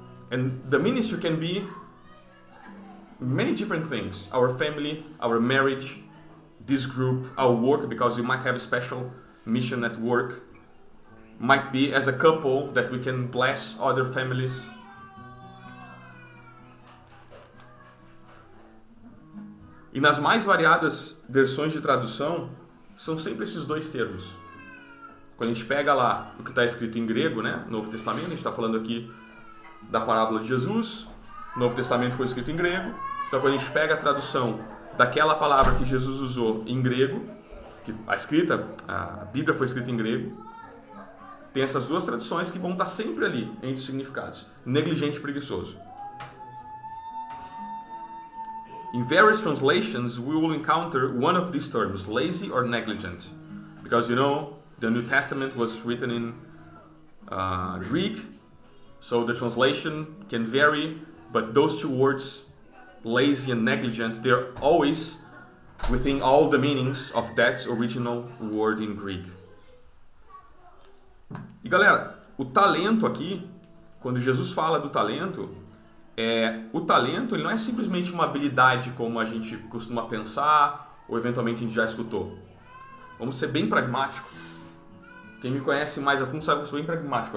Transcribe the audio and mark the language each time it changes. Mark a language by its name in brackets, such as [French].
[English] And the ministry can be many different things. Our family, our marriage, this group, our work, because we might have a special mission at work. Might be as a couple that we can bless other families. [Portuguese] E nas mais variadas versões de tradução, são sempre esses dois termos. Quando a gente pega lá o que está escrito em grego, né, Novo Testamento, a gente está falando aqui da parábola de Jesus, o Novo Testamento foi escrito em grego, então quando a gente pega a tradução daquela palavra que Jesus usou em grego, que a Bíblia foi escrita em grego, tem essas duas traduções que vão estar sempre ali entre os significados, negligente e preguiçoso. [English] In various translations, we will encounter one of these terms, lazy or negligent, because the New Testament was written in Greek, so the translation can vary, but those two words, lazy and negligent, they're always within all the meanings of that original word in Greek. [Portuguese] E galera, o talento aqui, quando Jesus fala do talento, o talento ele não é simplesmente uma habilidade como a gente costuma pensar ou eventualmente a gente já escutou. Vamos ser bem pragmático. Quem me conhece mais a fundo sabe que eu sou bem pragmático.